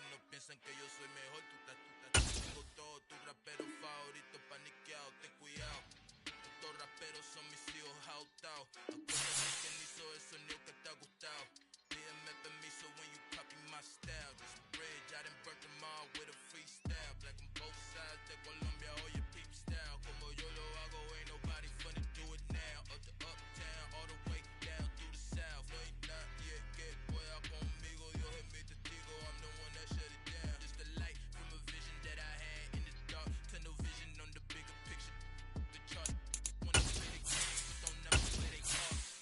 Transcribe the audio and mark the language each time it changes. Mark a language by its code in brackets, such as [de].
[es] piensan que yo soy mejor. Tengo todo tu rapero favorito paniqueado, ten cuidado. Estos raperos son mis hijos jautados. Acuérdate quién hizo el sonido que te ha gustado. Pídeme permiso [en] when you copy my style. This bridge, I done burnt them all with a freestyle. Black on both sides [es] de Colombia, oye [en] peep style. [es] Como yo lo hago, [en] ain't nobody finna do it now. Up to uptown, all the way down through the south. [es] No hay nadie que pueda conmigo. Dios es mi testigo, [en] I'm the one that shut it down. Just the light from a vision that I had in the dark. Tunnel vision on the bigger picture. The chart. Wanna play the game, but don't never play they cards.